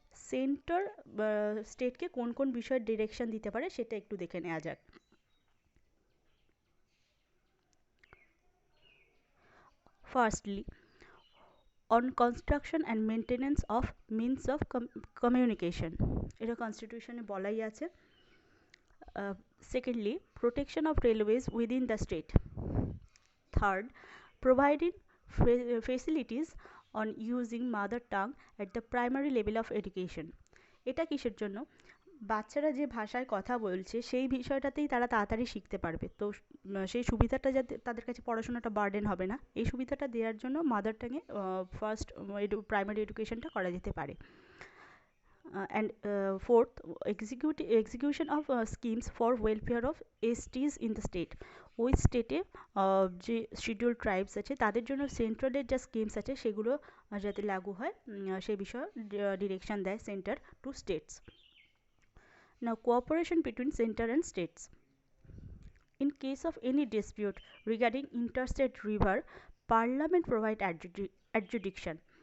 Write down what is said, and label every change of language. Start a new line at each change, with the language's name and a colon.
Bangla: Centre স্টেটকে কোন কোন বিষয়ে ডিরেকশন দিতে পারে সেটা একটু দেখে নেওয়া যাক।
English: firstly, on construction and maintenance of means of communication,
Bangla: এটা কনস্টিটিউশনে বলাই আছে।
English: Secondly, protection of railways within the state. Third, providing facilities on using mother tongue at the primary level of education.
Bangla: এটা কিসের জন্য? বাচ্চারা যে ভাষায় কথা বলছে সেই বিষয়টাতেই তারা তাড়াতাড়ি শিখতে পারবে, তো সেই সুবিধাটা যাতে তাদের কাছে পড়াশোনাটা বার্ডেন হবে না, এই সুবিধাটা দেওয়ার জন্য মাদার টাঙে ফার্স্ট প্রাইমারি এডুকেশনটা করা যেতে পারে।
English: And fourth, execution of schemes for welfare of STs in the state.
Bangla: ওই স্টেটে যে শিডিউল ট্রাইবস আছে তাদের জন্য সেন্ট্রালের যা স্কিমস আছে সেগুলো যাতে লাগু হয় সেই বিষয়ে ডিরেকশন দেয় centre two states.
English: Now, cooperation between center and states. In case of any dispute regarding interstate river, Parliament provide adjudication.